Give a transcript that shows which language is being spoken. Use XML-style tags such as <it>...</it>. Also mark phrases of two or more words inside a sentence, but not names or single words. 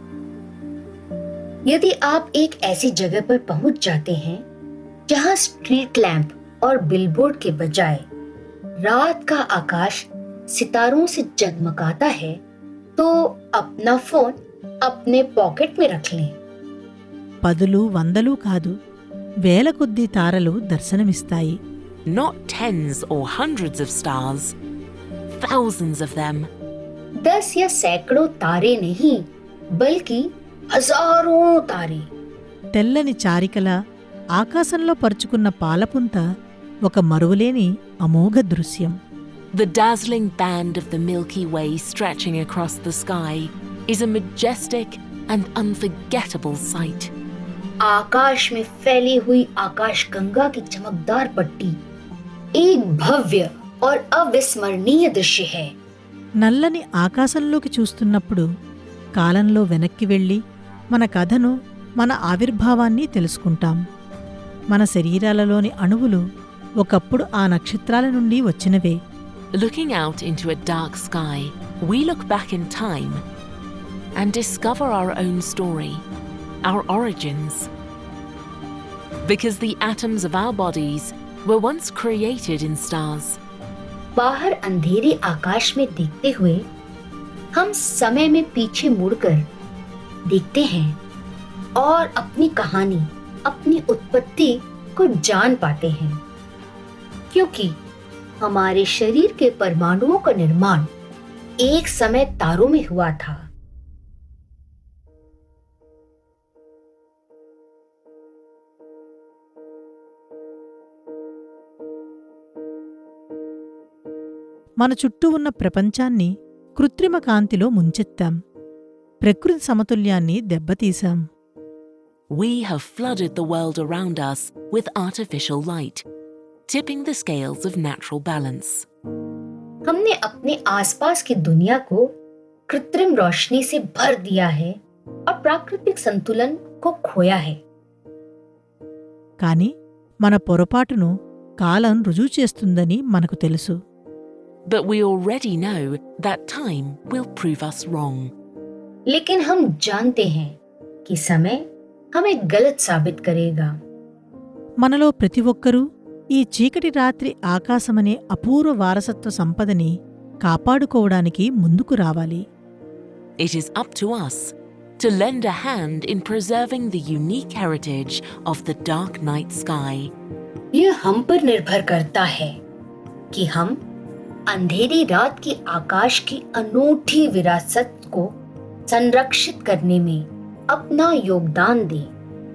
<hi>यदि आप एक ऐसी जगह पर पहुंच जाते हैं जहां</hi> <en>street lamp</en> <hi>और बिलबोर्ड के बजाय रात का आकाश सितारों से जगमगाता है, तो अपना फोन अपने पॉकेट में रख लें.</hi> <te>పదులు వందలు కాదు, వేల కొద్దీ తారలు దర్శనమిస్తాయి.</te> <en>Not tens or hundreds of stars, thousands of them.</en> <hi>10 या सैकड़ों तारे नहीं, बल्कि हजारों तारे.</hi> <te>తెల్లని చారికల ఆకాశంలో పరుచుకున్న పాలపుంత ఒక మరువలేని అమోఘ దృశ్యం.</te> <en>The dazzling band of the Milky Way stretching across the sky is a majestic and unforgettable sight.</en> <hi>आकाश में फैली हुई आकाश गंगा की चमकदार पट्टी एक भव्य और अविस्मरणीय दृश्य है.</hi> <te>నల్లని ఆకాశంలోకి చూస్తున్నప్పుడు కాలంలో వెనక్కి వెళ్ళి మన కథను, మన ఆవిర్భావాన్ని తెలుసుకుంటాం. మన శరీరాలలోని అణువులు ఒకప్పుడు ఆ నక్షత్రాల నుండి వచ్చినవే.</te> <en>Looking out into a dark sky, we look back in time and discover our own story, our origins. Because the atoms of our bodies were once created in stars.</en> <hi>बाहर अंधेरे आकाश में देखते हुए हम समय में पीछे मुड़कर देखते हैं और अपनी कहानी, अपनी उत्पत्ति को जान पाते हैं, क्योंकि हमारे शरीर के परमाणुओं का निर्माण एक समय तारों में हुआ था.</hi> <te>మన చుట్టూ ఉన్న ప్రపంచాన్ని కృత్రిమ కాంతిలో ముంచెత్తాం. ప్రకృతి సమతుల్యాన్ని దెబ్బతీశాం.</te> <en>We have flooded the world around us with artificial light, tipping the scales of natural balance.</en> <hi>हमने अपने आसपास की दुनिया को कृत्रिम रोशनी से भर दिया है और प्राकृतिक संतुलन को खोया है.</hi> <te>కాని మన పొరపాటును కాలం రుజువు చేస్తుందని మనకు తెలుసు.</te> <en>But we already know that time will prove us wrong.</en> <hi>लेकिन हम जानते हैं कि समय हमें गलत साबित करेगा.</hi> <te>మనలో ప్రతి ఒక్కరూ ఈ చీకటి రాత్రి ఆకాశమనే అపూర్వ వారసత్వ సంపదని కాపాడుకోవడానికి ముందుకు రావాలి.</te> <en>It is up to us to lend a hand in preserving the unique heritage of the dark night sky.</en> <hi>यह हम पर निर्भर करता है कि हम अंधेरी रात की आकाश की अनूठी विरासत को संरक्षित करने में अपना योगदान दें।</hi>